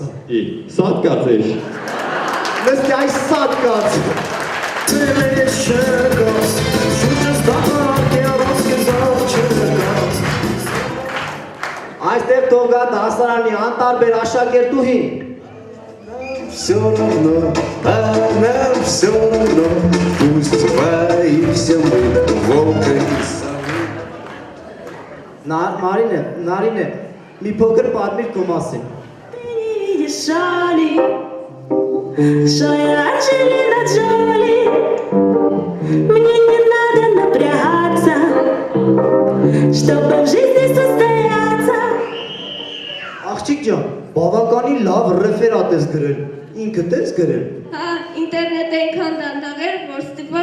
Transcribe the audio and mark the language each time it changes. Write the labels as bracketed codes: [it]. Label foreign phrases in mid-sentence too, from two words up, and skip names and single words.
[hy] սատ կաց էշ։ Նստի այս սատ կաց։ Այստեղ թող գա դասարանի անտարբեր աշակերտուհին։ [ru] Все равно, нам все равно, пусть боимся мы волка и совы. [hy] Նարինե, մի փոքր պատմիր քո մասին։ [ru] Что я Анджелина Джоли, мне не надо напрягаться, чтобы в жизни состояться. [hy] Աղջիկ ջան, բավականին լավ ռեֆերատ ես գրել։ Ինքդ ես գրել։ Հա, ինտերնետը այնքան դանդաղ էր, որ